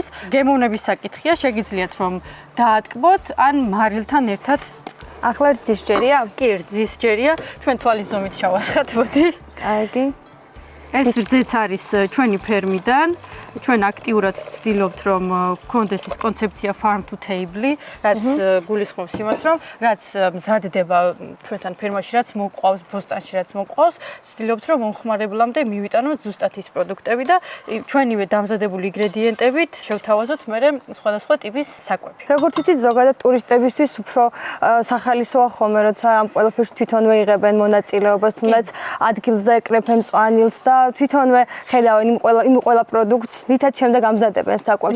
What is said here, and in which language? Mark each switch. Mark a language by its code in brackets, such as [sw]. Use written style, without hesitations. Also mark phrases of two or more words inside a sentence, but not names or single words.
[ka] გემოვნების საკითხია, შეგიძლიათ რომ დაატკბოთ ან მარილთან ერთად. ახლა რძის ჯერია? კი, რძის ჯერია. ჩვენ თვალის ზომით ჩავასხათ, მოდი. კარგი. ეს რძეც არის ჩვენი ფერმიდან. ჩვენ აქტიურად ვცდილობთ, რომ გქონდეს ეს კონცეფცია [en] farm to table, [ka] რაც გულისხმობს იმას, რომ რაც მზადდება ჩვენთან ფერმაში, რაც მოყვავს, ბოსტანში რაც მოყვავს, ვცდილობთ, რომ მომხმარებლამდე მივიტანოთ ზუსტად ის პროდუქტები და ჩვენივე დამზადებული ინგრედიენტებით შევთავაზოთ მერე სხვადასხვა ტიპის საკვები. როგორც ვიცით, ზოგადად ტურისტებისთვის უფრო სახალისოა ხოლმე, როცა ამ ყველაფერში თვითონვე იღებენ მონაწილეობას, თუნდაც ადგილზე ეკრეფენ მწვანილს და თვითონვე ხედავენ იმ ყველა პროდუქტს, რითაც შემდეგ ამზადებენ საკვებს.